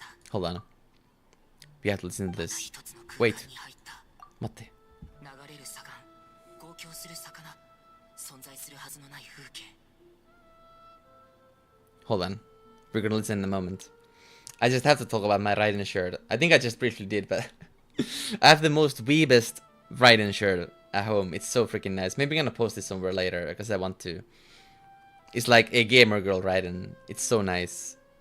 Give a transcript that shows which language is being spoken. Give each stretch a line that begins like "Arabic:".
English: Hold on. We have to listen to this. Wait.
Japanese: 待って。れる砂岩、号泣する魚、存在するはずのない風景。
English: Hold on. We're gonna listen in a moment. I just have to talk about my Raiden shirt. I think I just briefly did, but I have the most weebest Raiden shirt at home. It's so freaking nice. Maybe I'm gonna post it somewhere later because I want to. It's like a gamer girl Raiden. It's so nice.